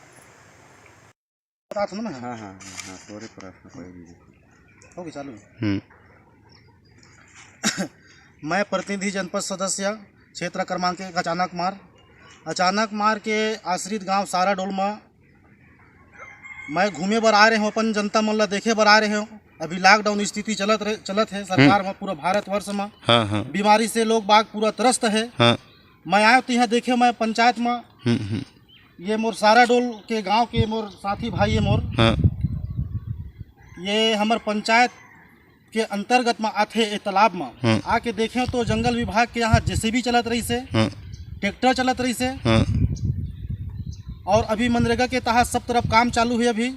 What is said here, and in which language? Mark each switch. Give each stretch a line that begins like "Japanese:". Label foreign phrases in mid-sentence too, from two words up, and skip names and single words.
Chhattisgarhi: मैं प्रतिनिधि जनपद सदस्य क्षेत्र क्रमांक 1 अचानक मार के आश्रित गांव सारा डोल में मैं घूमे बर आ रहे हूँ, अपन जनता मन ला देखे बर आ रहे हूँ। अभी लॉकडाउन स्थिति चलत है सरकार में, पूरा भारतवर्ष में। बीमारी से लोग बाग पूरा त्रस्त है। मैं आया तो यहाँ देखे, मैं पंचायत में ये मोर सारा डोल के गांव के मोर साथी भाई है मोर, ये हमार पंचायत के अंतर्गत में आते ये तालाब में आके देखे तो जंगल विभाग के यहाँ जेसीबी चलत रही से, ट्रैक्टर चलत रही से, और अभी मनरेगा के तहत सब तरफ काम चालू है अभी।